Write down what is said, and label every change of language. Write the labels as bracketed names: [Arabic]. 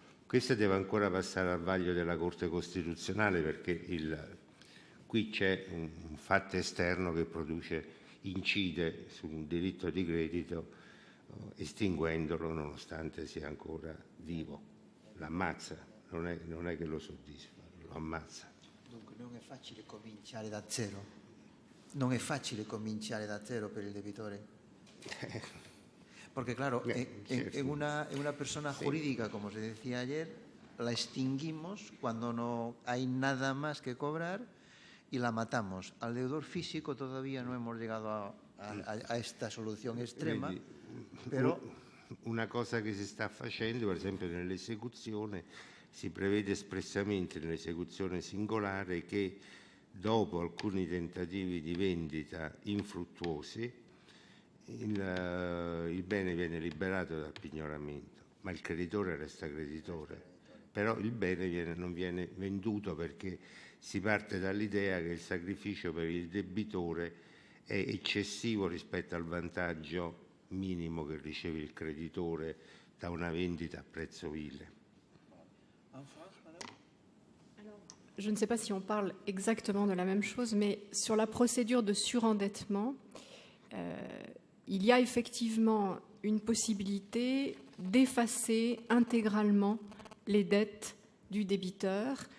[Italian] Questo deve ancora passare al vaglio della Corte Costituzionale, perché qui c'è un fatto esterno che incide su un diritto di credito, estinguendolo nonostante sia ancora vivo. L'ammazza, non è che lo soddisfa, lo ammazza. Dunque non è facile cominciare da zero? Non è facile cominciare da zero per il debitore? [Spanish] Porque claro, en una persona jurídica, como se decía ayer, la extinguimos cuando no hay nada más que cobrar y la matamos. Al deudor físico todavía no hemos llegado a esta [Italian] soluzione estrema, Vedi, però una cosa che si sta facendo, per esempio nell'esecuzione, si prevede espressamente nell'esecuzione singolare che dopo alcuni tentativi di vendita infruttuosi il bene viene liberato dal pignoramento, ma il creditore resta creditore. Però il bene non viene venduto perché si parte dall'idea che il sacrificio per il debitore è eccessivo rispetto al vantaggio minimo che riceve il creditore da una vendita a prezzo vile. [French] Je ne sais pas si on parle exactement de la même chose, mais sur la procédure de surendettement, il y a effectivement une possibilité d'effacer intégralement les dettes du débiteur.